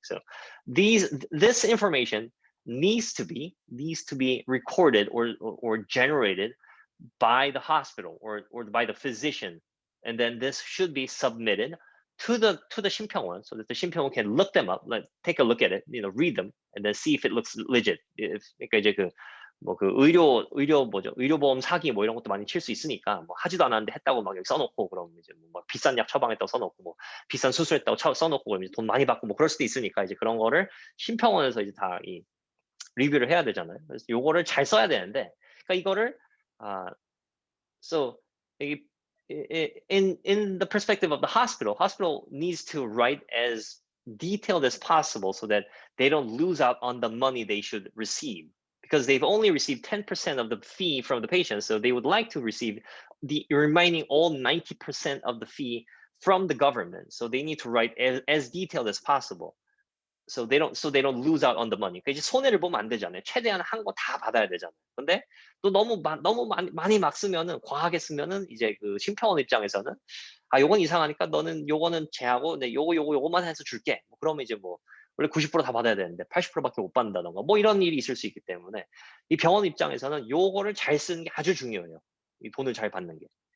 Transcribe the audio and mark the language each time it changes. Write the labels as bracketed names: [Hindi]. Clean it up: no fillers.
[English] So this information needs to be recorded or generated by the hospital or by the physician, and then this should be submitted to the 심평원, so that the 심평원 can look them up, take a look at it, read them, and then see if it looks legit. [Korean] 그러니까 이제 의료보험 사기 뭐 이런 것도 많이 칠 수 있으니까 뭐 하지도 않았는데 했다고 막 여기 써놓고 그럼 이제 뭐 비싼 약 처방했다고 써놓고 뭐 비싼 수술했다고 써놓고 그럼 이제 돈 많이 받고 뭐 그럴 수도 있으니까 이제 그런 거를 심평원에서 이제 다 리뷰를 해야 되잖아요. 그래서 요거를 잘 써야 되는데, 그러니까 이거를 [English] so in the perspective of the hospital needs to write as detailed as possible so that they don't lose out on the money they should receive, because they've only received 10% of the fee from the patient. So they would like to receive the remaining all 90% of the fee from the government. So they need to write as detailed as possible. So they don't lose out on the money. [Korean] 그러니까 이제 손해를 보면 안 되잖아요. 최대한 한 거 다 받아야 되잖아요. 근데 또 너무 많이 막 쓰면은, 과하게 쓰면은 이제 그 심평원 입장에서는 아 요건 이상하니까 너는 요거는 제하고 내 요거만 해서 줄게. 뭐 그러면 이제 뭐 원래 90%다 받아야 되는데 80%밖에 못 받는다던가 뭐 이런 일이 있을 수 있기 때문에 이 병원 입장에서는 요거를 잘 쓰는 게 아주 중요해요. 이 돈을 잘 받는 게.